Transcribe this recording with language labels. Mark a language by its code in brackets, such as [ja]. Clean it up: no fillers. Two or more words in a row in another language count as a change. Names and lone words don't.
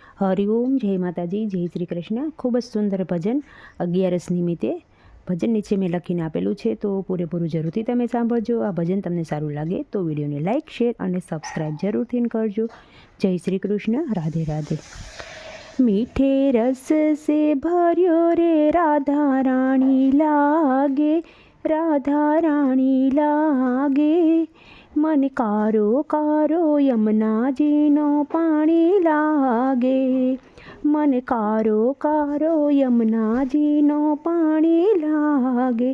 [gu] હરિઓમ, જય માતાજી, જય શ્રી કૃષ્ણ। ખૂબ જ સુંદર ભજન 11 નિમિત્તે ભજન નીચે મેં લખીને આપેલું છે, તો પૂરેપૂરું જરૂરથી તમે સાંભળજો। આ ભજન તમને સારું લાગે તો વિડીયોને લાઇક, શેર અને સબસ્ક્રાઈબ જરૂરથી કરજો। જય શ્રી કૃષ્ણ, રાધે રાધે। [raj] मीठे रस से भर्यो रे राधा रानी लागे, राधा रानी लागे। मन कारो कारो यमुना जीनो पाणी लागे, मन कारो कारो यमुना जीनो पाणी लागे।